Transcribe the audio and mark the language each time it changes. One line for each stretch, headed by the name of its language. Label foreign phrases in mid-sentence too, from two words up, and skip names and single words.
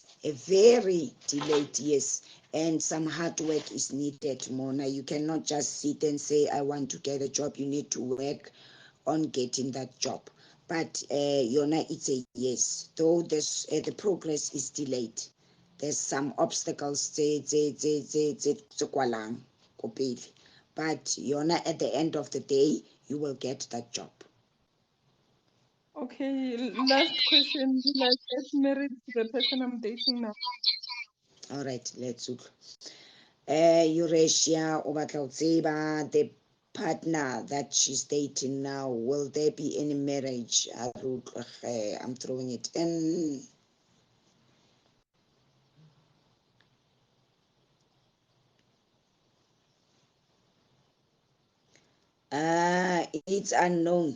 English: A very delayed yes. And some hard work is needed, Mona. You cannot just sit and say, I want to get a job. You need to work on getting that job. But Yona, it's a yes. Though the progress is delayed. There's some obstacles
Southern Sotho: kwalang ko pele.
English: But Yona, at the end of the day, you will get that job. Okay, last question. Will I get married to the person I'm dating now? All right, let's look. Eurasia,
Southern Sotho: o batla ho tseba
English: the partner that she's dating now, will there be any marriage? I'm throwing it in. It's unknown.